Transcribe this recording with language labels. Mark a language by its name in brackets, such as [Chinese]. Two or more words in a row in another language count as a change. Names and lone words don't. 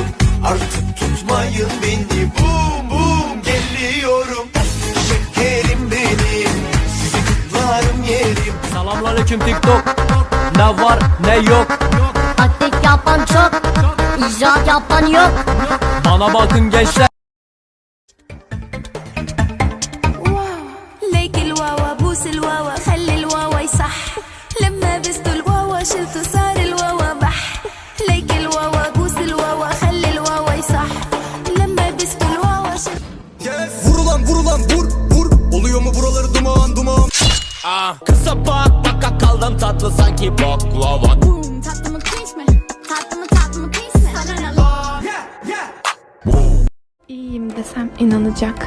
[Turkish] Artık tutmayın beni, bum bum geliyorum. Şekerim benim, sizi kutlarım yerim. Selamünaleyküm TikTok. Ne var ne yok. Taktik yapan çok, icraat yapan yok. Bana bakın gençler. [Arabic] ليك الواوا بوس الواوا خلي الواوا يصح لما بستو الواوا شلته صار الواوا بح ليك الواوا بوس الواوا خلي الواوا يصح لما بستو الواوا [Turkish] Vurulan vur. Oluyor mu buraları duman duman. Kısa baka kaldım tatlı sanki baklava. tatlımı kıyış mı? Tatlımı kıyış mı? Sana ne lan? İyiyim desem inanacak.